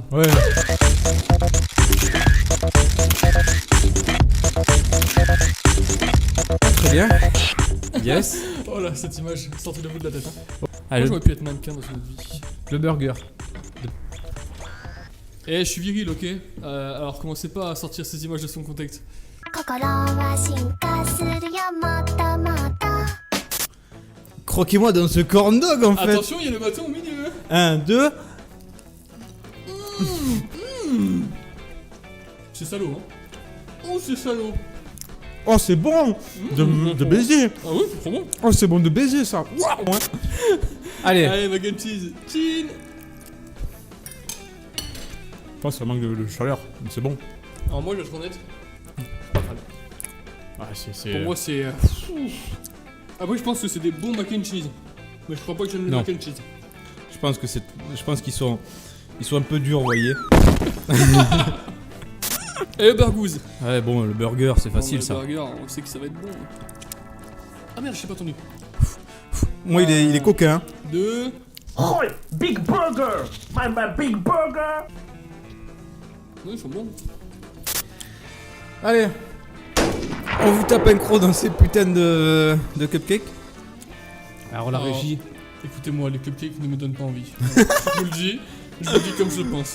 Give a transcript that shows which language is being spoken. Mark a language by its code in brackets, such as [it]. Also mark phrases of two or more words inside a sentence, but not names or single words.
[fr] Ouais. Très bien. Yes. Oh là, cette image, sortez le bout de la tête. Hein. Moi Allez, j'aurais pu être mannequin dans une autre vie. le burger. Eh, je suis viril, ok. Alors commencez pas à sortir ces images de son contexte. [ja] 心は進化するよもっともっと [fr] croquez-moi dans ce corn dog en fait. Attention, il y a le bâton au milieu. 1, 2. C'est salaud, hein. Oh, c'est salaud. Oh, c'est bon de baiser. Ah ouais, c'est trop bon. Oh, c'est bon de baiser ça. Waouh. Allez. Allez, [en] mac and cheese. [fr] Chin. Je pense que ça manque de chaleur, mais c'est bon. Alors moi, je vais être honnête. Pas mal. Ah, c'est... Pour moi, c'est... Après, je pense que c'est des bons [en] mac and cheese. [fr] Mais je crois pas que j'aime le Non. [en] mac and cheese. [fr] Je pense qu'ils sont un peu durs, vous voyez. Et le burgouze. Ouais, bon, le burger, c'est facile Bon, ça. le burger, on sait que ça va être bon. Ah merde, je sais pas entendu. Moi, il est coquin. 2. [en] Oh, big burger! My big burger! [fr] Oui, ils sont bons. Allez. On vous tape un croc dans ces putains de cupcakes. Alors la Oh. régie. Écoutez-moi, les cupcakes ne me donnent pas envie. je vous le dis comme je le pense.